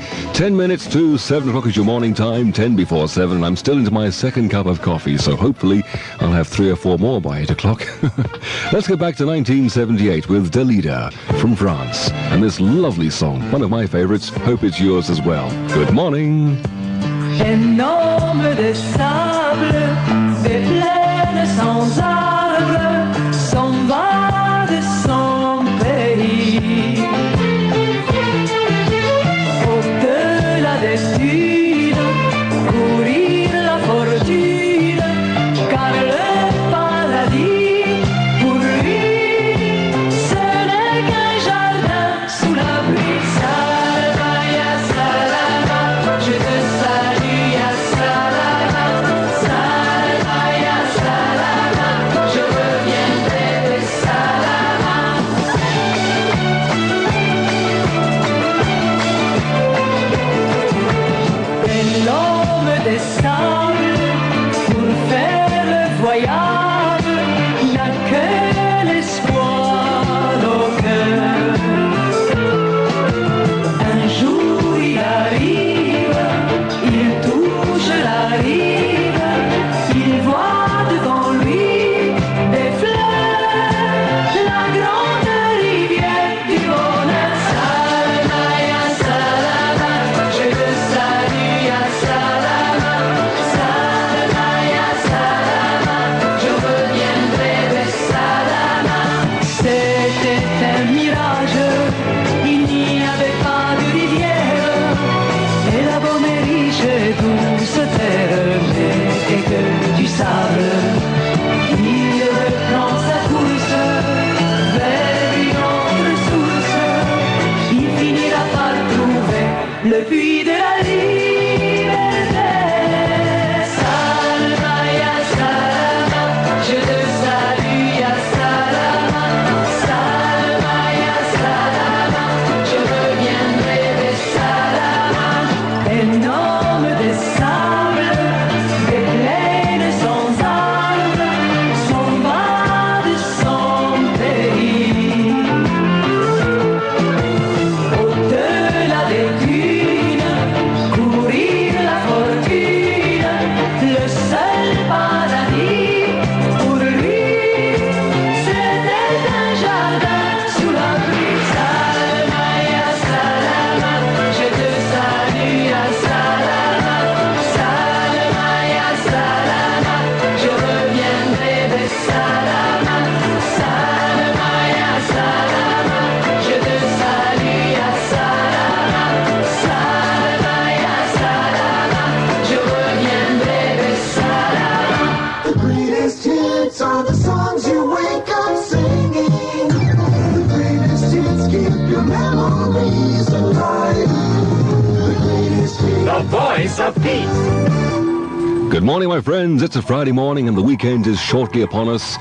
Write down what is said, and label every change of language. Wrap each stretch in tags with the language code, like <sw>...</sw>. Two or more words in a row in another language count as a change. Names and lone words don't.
<en>10 minutes to 7 o'clock is your morning time, 10 before 7. And I'm still into my second cup of coffee, so hopefully I'll have 3 or 4 more by 8 o'clock. Let's get back to 1978 with Dalida from France. And this lovely song, one of my favorites. Hope it's yours as well. Good morning.</en> <fr>Énorme des sables, des plaines sans arbres, s'en va de son pays. Au-delà des dunes, courir la fortune, car le paradis, pour lui, ce n'est qu'un jardin sous la pluie.</fr> <ar>سلامة، يا سلامة,</ar> <fr>je te salue,</fr> <ar>يا سلامة، سلامة، يا سلامة,</ar> <fr>je reviendrai de salama. Et l'homme des sables, pour faire le voyage, n'a que l'espoir au cœur. Un jour il arrive, il touche la rive, il voit devant lui des fleurs, la grande rivière du bonheur.</fr> <ar>سلامة، يا سلامة,</ar> <fr>je te salue,</fr> <ar>يا سلامة، سلامة، يا سلامة,</ar> <fr>je reviendrai de salama. C'était un mirage, il n'y avait pas de rivière, et la bonne et riche et douce terre n'était que du sable. Il reprend sa course vers une autre source, il finira par trouver le puits de la liberté.</fr> <ar>سلامة، يا سلامة,</ar> <fr>je te salue,</fr> <ar>يا سلامة، سلامة، يا سلامة,</ar> <fr>je reviendrai de salama. Énorme des sables, des plaines sans arbres, s'en va de son pays. Au-delà des dunes, courir la fortune, le seul paradis, pour lui, c'était un jardin sous la pluie.</fr> <ar>سلامة، يا سلامة,</ar> <fr>je te salue,</fr> <ar>يا سلامة، سلامة، يا سلامة,</ar> <fr>je reviendrai de salama,</fr> <ar>سلامة، يا سلامة,</ar> <fr>je te salue,</fr> <ar>يا سلامة، سلامة، يا سلامة,</ar> <fr>je reviendrai de salama.</fr> <en>The greatest hits are the songs you wake up singing. The greatest hits keep your memories alive. The greatest hits. The voice of peace. Good morning, my friends. It's a Friday morning and the weekend is shortly upon us.</en>